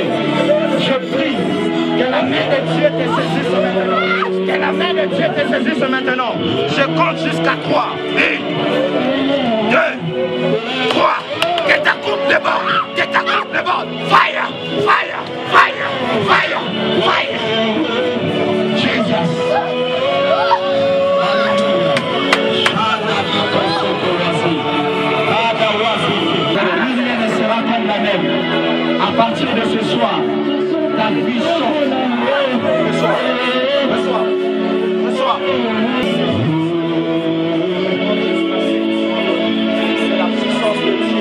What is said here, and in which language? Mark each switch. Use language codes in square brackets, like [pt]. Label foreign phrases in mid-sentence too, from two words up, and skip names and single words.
[fr] Je prie que la main de Dieu te saisisse maintenant. Que la main de Dieu te saisisse maintenant. Je compte jusqu'à 3. 1, 2, 3. Que ta coupe déborde. Que ta coupe déborde. [en] Fire, fire, fire, fire, fire. Jesus. [fr] À partir de ce soir, ta vie sort. Reçois. C'est la puissance de Dieu.